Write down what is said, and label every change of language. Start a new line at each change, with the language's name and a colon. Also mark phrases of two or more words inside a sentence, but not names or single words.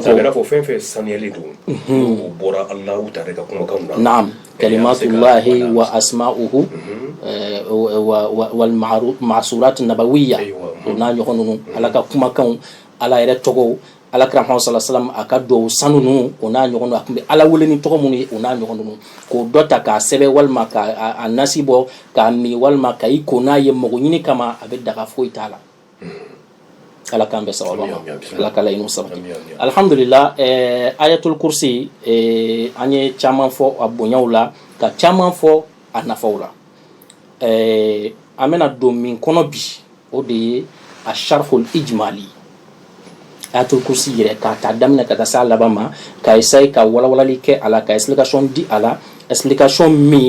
Bambara: a bɛ fɔ fɛn fɛn saniyalen don n'o bɔra Alahu ta ka kumakanw na naam
Arabic: كلمات الله وأسماؤه والمأثورات النبوية
Bambara: o n'a ɲɔgɔn ninnu ala ka kumakanw ala yɛrɛ tɔgɔw ala kira Muhammad
Arabic: صلى الله عليه وسلم
Bambara: a ka duwawu sanu ninnu o n'a ɲɔgɔn a tun bɛ ala wele ni tɔgɔ minnu ye o n'a ɲɔgɔn ninnu k'o dɔ ta k'a sɛbɛn walima k'a nasi bɔ k'a min walima ka i ko n'a ye mago ɲini kama a bɛ daga foyi t'a la ala k'an bɛ sababa ma ala ka laɲiniw sabati alhamdulillah ayatul kursi an ye caman fɔ a bonyaw la ka caman fɔ a nafaw la an bɛna don min kɔnɔ bi o de ye a
Arabic: الشرح الإجمالي
Bambara: ayatul kursi yɛrɛ k'a ta daminɛ ka taa se a laban ma ka essayer ka walawalali kɛ a la ka explication di a la explication min